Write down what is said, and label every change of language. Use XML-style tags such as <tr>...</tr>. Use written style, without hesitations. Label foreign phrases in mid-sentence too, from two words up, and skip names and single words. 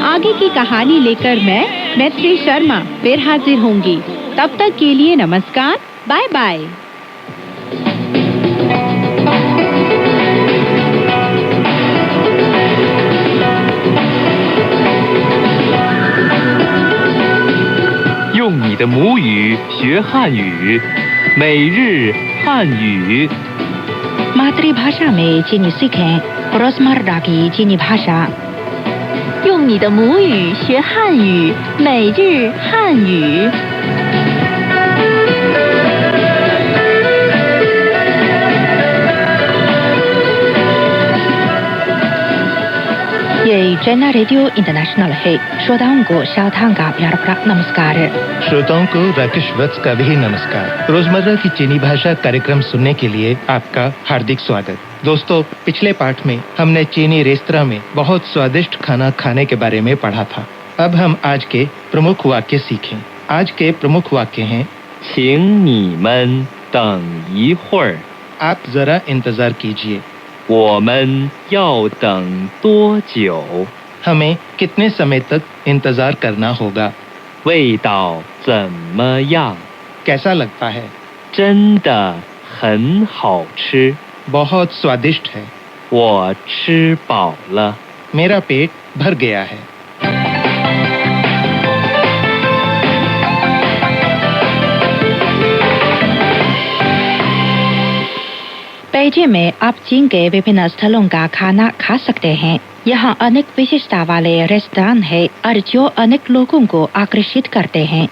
<hi>आगे की कहानी लेकर मैं मैत्री शर्मा फिर हाजिर होंगी। तब तक के लिए नमस्कार, बाय बाय।</hi> <zh>用你的母语学汉语，每日汉语。</zh> <hi>मातृभाषा में चीनी सीखें, रोजमर्रा की चीनी भाषा।</hi> <zh>用你的母语学汉语，每日汉语。</zh> <hi>ये चाइना रेडियो इंटरनेशनल है। श्रोताओं को शाओतांग का प्यार भरा नमस्कार। श्रोताओं को राकेश वत्स का भी नमस्कार। रोजमर्रा की चीनी भाषा कार्यक्रम सुनने के लिए आपका हार्दिक स्वागत। दोस्तों, पिछले पाठ में हमने चीनी रेस्तरां में बहुत स्वादिष्ट खाना खाने के बारे में पढ़ा था। अब हम आज के प्रमुख वाक्य सीखें। आज के प्रमुख वाक्य हैं,</hi> <zh>请你们等一会儿，</zh> <hi>आप जरा इंतजार कीजिए।</hi> <zh>我们要等多久？</zh> <hi>हमें कितने समय तक इंतजार करना होगा।</hi> <zh>味道怎么样？</zh> <hi>कैसा लगता है?</hi> <zh>真的很好吃，</zh> <hi>बहुत स्वादिष्ट है।</hi> <zh>我吃饱了。</zh> <hi>मेरा पेट भर गया है। बेइजिंग में आप चीन के विभिन्न स्थलों का खाना खा सकते हैं। यहाँ अनेक विशेषता वाले रेस्टोरेंट है और जो अनेक लोगों को आकर्षित करते हैं।</hi>